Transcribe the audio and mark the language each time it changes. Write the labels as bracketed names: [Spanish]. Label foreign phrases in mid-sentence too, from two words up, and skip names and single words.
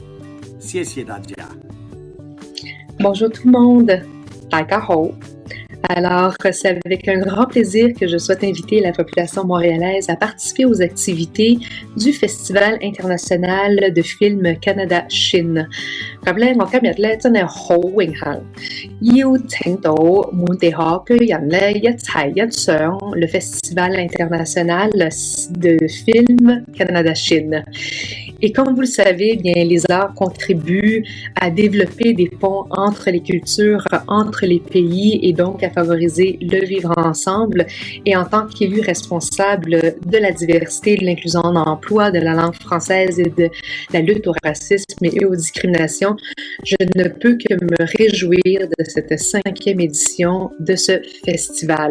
[French] Bonjour tout le monde. [Cantonese] 大家好. [French] Alors, c'est avec un grand plaisir que je souhaite inviter la population montréalaise à participer aux activités du Festival international de films Canada-Chine. [Cantonese] 咁咧，我今日咧真係好榮幸，邀請到滿地可居人咧一齊欣賞 le Festival international de films Canada-Chine. [French] Et comme vous le savez, bien, les arts contribuent à développer des ponts entre les cultures, entre les pays et donc à favoriser le vivre ensemble. Et en tant qu'élu responsable de la diversité, de l'inclusion en emploi, de la langue française et de la lutte au racisme et aux discriminations, je ne peux que me réjouir de cette 5e édition de ce festival.